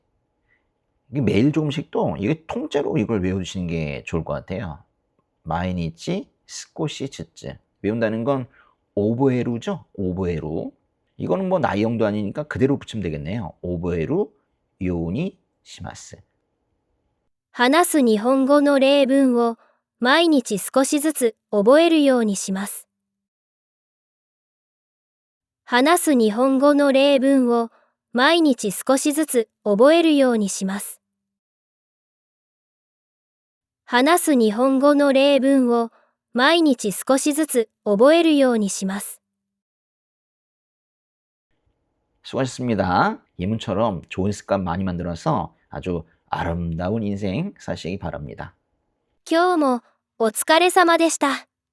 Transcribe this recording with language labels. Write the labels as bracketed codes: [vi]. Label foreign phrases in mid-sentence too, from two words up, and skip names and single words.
[ko] 이게 매일 조금씩도 이게 통째로 이걸 외우시는 게 좋을 것 같아요. [ja] 毎日少しずつ. [ko] 외운다는 건 오보에루죠? 오보에루. 이거는 뭐 나이형도 아니니까 그대로 붙이면 되겠네요. [ja] 覚えるようにします. 話す日本語の例文を毎日少しずつ覚えるようにします。話す日本語の例文を毎日少しずつ覚えるようにします。話す日本語の例文を毎日少しずつ覚えるようにします。 [ko] 수고하셨습니다. 예문처럼 좋은 습관 많이 만들어서 아주 아름다운 인생 사시기 바랍니다. [ja] 今日もお疲れ様でした。